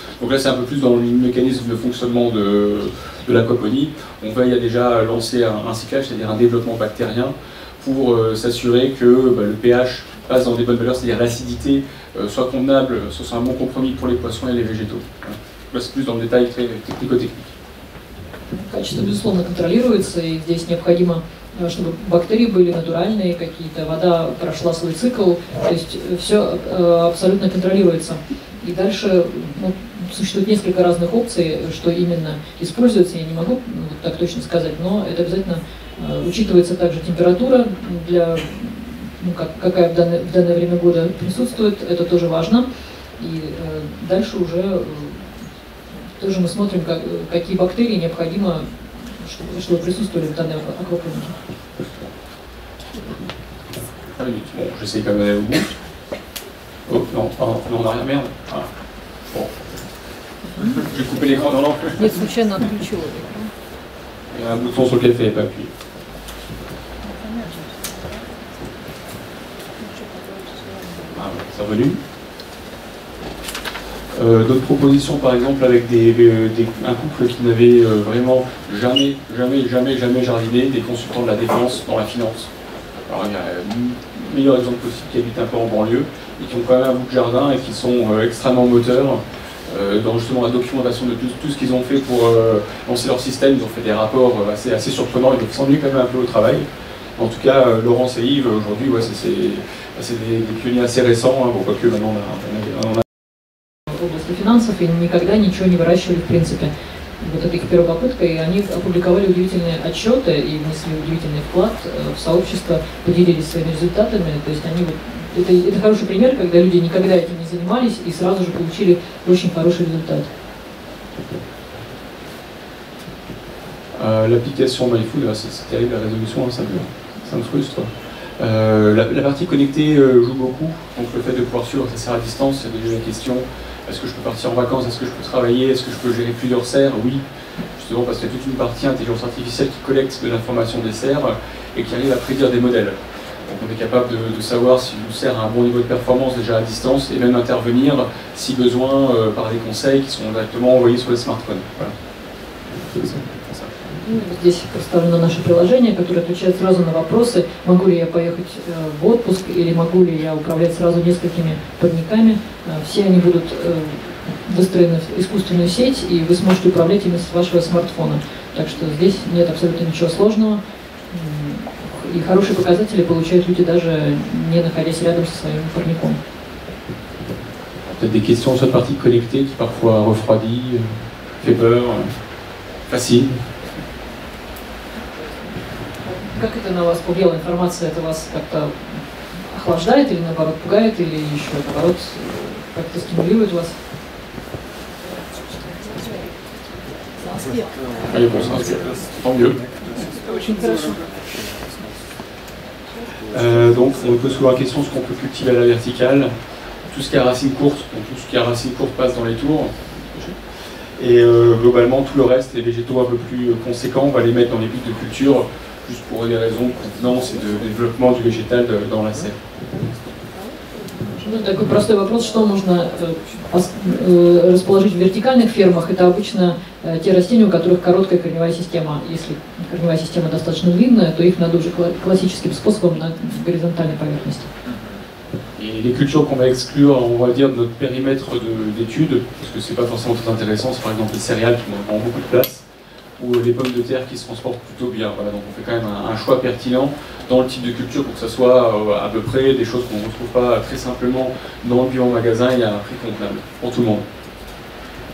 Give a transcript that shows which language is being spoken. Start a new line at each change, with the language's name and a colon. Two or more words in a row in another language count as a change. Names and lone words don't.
French: Donc là, c'est un peu plus dans le mécanisme de fonctionnement de l'aquaponie. On veille à déjà lancer un cyclage, c'est-à-dire un développement bactérien, pour s'assurer que le pH passe dans des bonnes valeurs, c'est-à-dire l'acidité soit convenable, soit un bon compromis pour les poissons et les végétaux. Là, c'est plus dans le détail très technico-technique.
Russian: Качество, безусловно, контролируется, и здесь необходимо, чтобы бактерии были натуральные какие-то, вода прошла свой цикл, то есть все абсолютно контролируется. И дальше существует несколько разных опций, что именно используется, я не могу так точно сказать, но это обязательно учитывается также температура, какая в данное время года присутствует, это тоже важно. И дальше уже тоже мы смотрим, какие бактерии необходимо, чтобы присутствовали в данной аквапонике.
French: Bon, j'essaie quand même d'aller au bout. Oh, non, non, on n'a rien, merde. Ah. Bon. J'ai coupé l'écran, non, non.
Russian: Нет, случайно отключила l'écran.
French: Il y a un bouton sur lequel il fallait pas appuyer. Ah, c'est revenu. D'autres propositions, par exemple, avec un couple qui n'avait vraiment jamais jardiné, des consultants de la défense dans la finance. Alors il y a le meilleur exemple possible qui habitent un peu en banlieue et qui ont quand même un bout de jardin et qui sont extrêmement moteurs dans justement la documentation de tout ce qu'ils ont fait pour lancer leur système. Ils ont fait des rapports assez surprenants, ils s'ennuient quand même un peu au travail. En tout cas, Laurence et Yves, aujourd'hui, ouais, c'est des pionniers assez récents, hein, bon, quoique maintenant on a
Russian: в области финансов и никогда ничего не выращивали в принципе. Вот это их первая попытка, и они опубликовали удивительные отчеты и внесли удивительный вклад в сообщество, поделились своими результатами. То есть они это хороший пример, когда люди никогда этим не занимались и сразу же получили очень хороший результат.
French: L'application MyFood, c'est terrible la résolution, hein, ça me frustre. La partie connectée joue beaucoup, donc le fait de pouvoir suivre sa serre à distance, c'est déjà la question. Est-ce que je peux partir en vacances? Est-ce que je peux travailler? Est-ce que je peux gérer plusieurs serres? Oui, justement parce qu'il y a toute une partie intelligence artificielle qui collecte de l'information des serres et qui arrive à prédire des modèles. Donc on est capable de savoir si une serre a un bon niveau de performance déjà à distance et même intervenir si besoin par des conseils qui sont directement envoyés sur les smartphones. Voilà.
Russian: Здесь представлено наше приложение, которое отвечает сразу на вопросы, могу ли я поехать в отпуск или могу ли я управлять сразу несколькими парниками. Все они будут выстроены в искусственную сеть, и вы сможете управлять ими с вашего смартфона. Так что здесь нет абсолютно ничего сложного. И хорошие показатели получают люди даже не находясь рядом со своим парником.
French: Peut-être des questions sur la partie connectée qui parfois refroidit, fait peur, fascine.
Russian: Как это на вас повлияла информация? Это вас как-то охлаждает или наоборот пугает, или еще наоборот как-то стимулирует вас?
French: Tant mieux.
Russian: Очень хорошо.
French: Donc on peut souvent la question ce qu'on peut cultiver à la verticale, tout ce qui a racine courte, donc tout ce qui a racine courte passe dans les tours. Et globalement tout le reste, les végétaux un peu plus conséquents, on va les mettre dans les buts de culture, juste pour des raisons de contenance et de développement du végétal dans la serre.
Russian: Ну, такой простой вопрос, что можно расположить в вертикальных фермах. Это обычно те растения, у которых короткая корневая система. Если корневая система достаточно длинная, то их надо уже классическим способом на горизонтальной поверхности.
French: Et les cultures qu'on va exclure, on va dire, de notre périmètre d'étude, parce que c'est pas forcément très intéressant, c'est par exemple les céréales qui ont beaucoup de place, ou les pommes de terre qui se transportent plutôt bien. Voilà, donc on fait quand même un choix pertinent dans le type de culture pour que ça soit à peu près des choses qu'on ne retrouve pas très simplement dans le bio en magasin et à un prix convenable pour tout le monde.